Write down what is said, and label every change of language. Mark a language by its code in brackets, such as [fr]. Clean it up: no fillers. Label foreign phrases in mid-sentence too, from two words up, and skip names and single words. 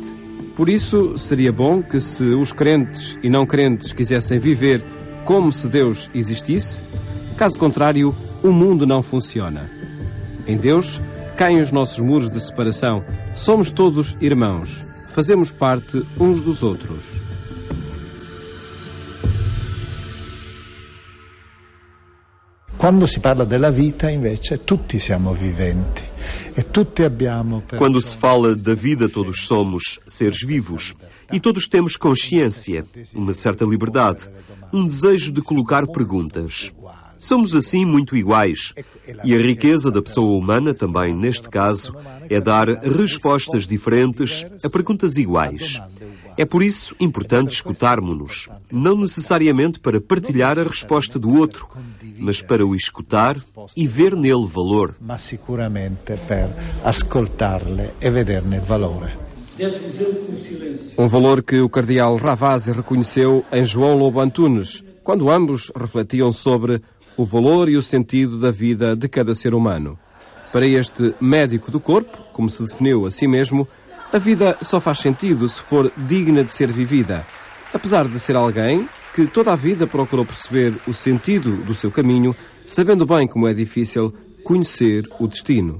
[pt] Por isso, seria bom que, se os crentes e não crentes quisessem viver como se Deus existisse, caso contrário, o mundo não funciona. Em Deus, caem os nossos muros de separação. Somos todos irmãos. Fazemos parte uns dos outros. [it] Quando si parla della vita, invece, tutti siamo viventi e tutti abbiamo... [pt] Quando se fala da vida, todos somos seres vivos e todos temos consciência, uma certa liberdade, um desejo de colocar perguntas. Somos assim muito iguais. E a riqueza da pessoa humana, também neste caso, é dar respostas diferentes a perguntas iguais. É por isso importante escutarmos-nos, não necessariamente para partilhar a resposta do outro, mas para o escutar e ver nele valor. [it] Mas sicuramente per ascoltarle e vederne valore. [pt] Um valor que o cardeal Ravasi reconheceu em João Lobo Antunes, quando ambos refletiam sobre o valor e o sentido da vida de cada ser humano. Para este médico do corpo, como se definiu a si mesmo, a vida só faz sentido se for digna de ser vivida, apesar de ser alguém que toda a vida procurou perceber o sentido do seu caminho, sabendo bem como é difícil conhecer o destino.